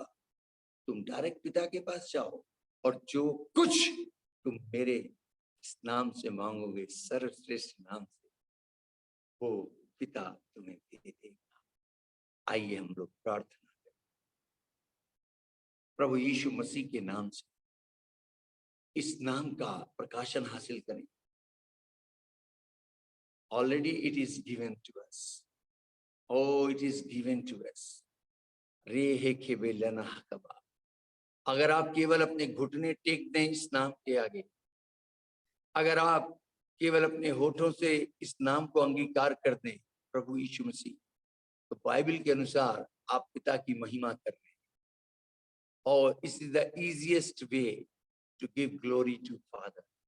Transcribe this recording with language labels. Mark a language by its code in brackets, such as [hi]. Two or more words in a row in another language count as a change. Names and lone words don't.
[hi] तुम डायरेक्ट पिता के पास जाओ और जो कुछ तुम मेरे इस नाम से मांगोगे, सर्वश्रेष्ठ नाम से, वो पिता तुम्हें दे देगा। आइए हम लोग प्रार्थना करें। प्रभु यीशु मसीह के नाम से इस नाम का प्रकाशन हासिल करें। [en] Already it is given to us, oh it is given to us. रे हे खेबेलना हकबा। [hi] अगर आप केवल अपने घुटने टेक दें इस नाम के आगे, अगर आप केवल अपने होठों से इस नाम को अंगीकार कर दें, प्रभु यीशु मसीह, तो बाइबल के अनुसार आप पिता की महिमा कर रहे हैं। [en] और this is the easiest way to give glory to Father.